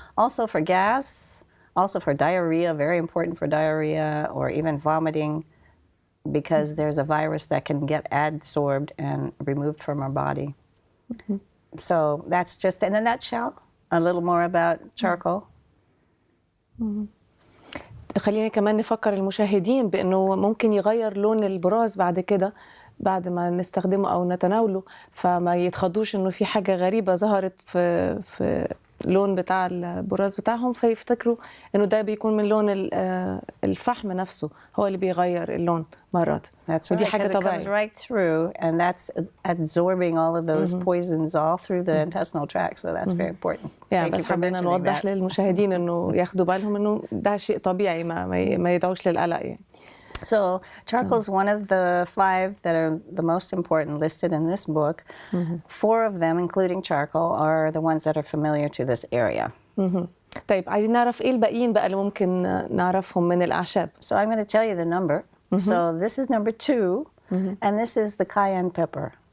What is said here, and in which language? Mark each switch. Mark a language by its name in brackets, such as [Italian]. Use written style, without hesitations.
[English] Also for gas, also for diarrhea, very important for diarrhea, or even vomiting, because there's a virus that can get adsorbed and removed from our body. Mm-hmm. So that's just in a nutshell, a little more about charcoal. [Arabic] خلينا كمان نفكر المشاهدين بأنه ممكن يغير لون البراز بعد كده بعد ما نستخدمه أو نتناوله، فما يتخضوش أنه في حاجة غريبة ظهرت في اللون بتاع البراز بتاعهم، فيفتكروا أنه ده بيكون من لون الفحم نفسه هو اللي بيغير اللون مرات. ودي حاجة طبيعية. [English] It comes right through, and that's absorbing all of those poisons all through the intestinal tract, so that's very important. [Arabic] بس حابين نوضح للمشاهدين أنه ياخدوا بالهم أنه ده شيء طبيعي، ما يدعوش للقلق يعني. [English] So charcoal is one of the 5 that are the most important listed in this book. 4 of them, including charcoal, are the ones that are familiar to this area. [Arabic] طيب عايزين نعرف إيه الباقيين بقى اللي ممكن نعرفهم من الأعشاب. [English] So I'm going to tell you the number. So this is number 2, and this is the Cayenne Pepper.